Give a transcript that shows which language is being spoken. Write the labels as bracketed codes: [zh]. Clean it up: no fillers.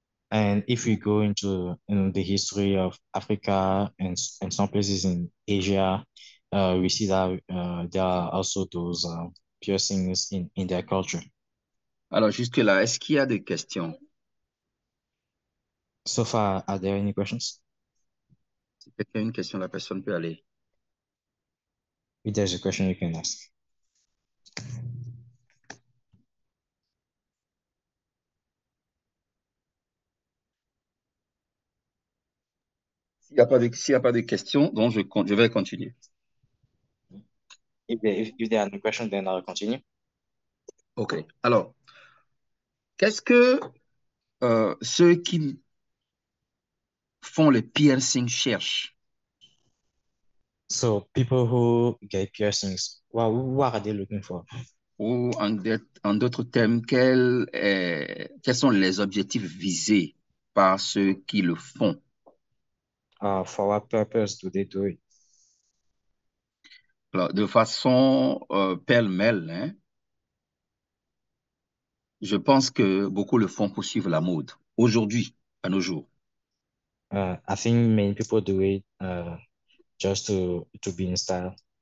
[en] And if we go into the history of Africa and some places in Asia, we see that there are also those piercings in their culture. [fr] Alors jusque-là, est-ce qu'il y a des questions? [en] So far, are there any questions? [fr] Si quelqu'un a une question, la personne peut aller. [en] If there's a question, you can ask. [fr] S'il y a pas de questions, donc je vais continuer. [en] If there are no questions, then I'll continue. OK. [fr] Alors, qu'est-ce que ceux qui font les piercings cherchent? [en] So people who get piercings, what are they looking for? [fr] Ou en d'autres termes, quels sont les objectifs visés par ceux qui le font? [en] For what purpose do they do it? [fr] Alors, de façon pêle-mêle, hein, je pense que beaucoup le font pour suivre la mode. Aujourd'hui, à nos jours, [en] I think many people do it just to be in style.